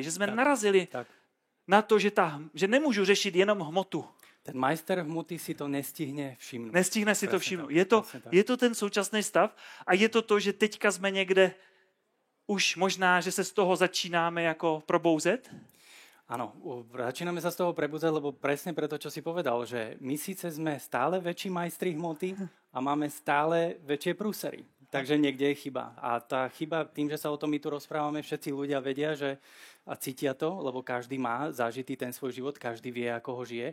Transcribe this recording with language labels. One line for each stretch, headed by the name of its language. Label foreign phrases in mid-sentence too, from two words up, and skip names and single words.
Czech: Že jsme narazili na to, že nemůžu řešit jenom hmotu. Ten majster hmoty si to nestihne všimnout. Nestihne si to všimnout. Je to ten současný stav a je to, že teďka jsme někde už možná, že se z toho začínáme jako probouzet?
Slovak: Áno, začíname sa z toho prebudzať, lebo presne preto, čo si povedal, že my síce sme stále väčší majstri hmoty a máme stále väčšie prúsery. Takže niekde je chyba. A tá chyba, tým, že sa o tom my tu rozprávame, všetci ľudia vedia, že a cítia to, lebo každý má zažitý ten svoj život, každý vie, ako ho žije.